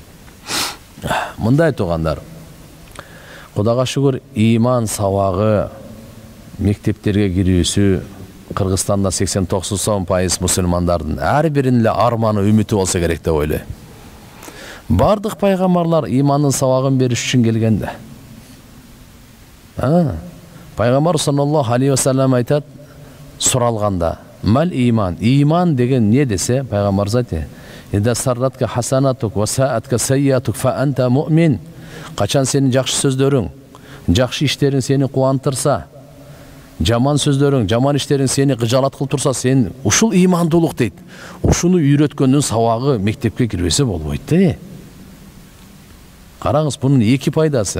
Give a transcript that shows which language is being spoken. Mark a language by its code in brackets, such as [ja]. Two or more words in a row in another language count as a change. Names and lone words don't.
[ky] Мындай туугандар, Кудайга шүгүр, иман сабагы мектептерге кирүүсү Кыргызстанда 89% мусулмандардын ар биринин эле арманы, үмүтү болсо керек деп ойлойм. Бардык пайгамбарлар имандын сабагын бериш үчүн келген да. Пайгамбар [ar] صلى الله عليه وسلم [ky] айтат, суралганда, [ar] "ما الإيمان?" [ky] Иман деген не десе, пайгамбар айтат, [ar] "إذا سرتك حسنتك وساءتك سيئتك فأنت مؤمن." [ky] Качан сенин жакшы сөздөрүң, жакшы иштериң сени кубандырса, жаман сөздөрүң, жаман иштериң сени кыжалат кылып турса, сен ушул имандуулук дейт. Ушуну үйрөткөндүн сабагы мектепке кирбесе болбойт да. Караңыз, бунун 2 пайдасы.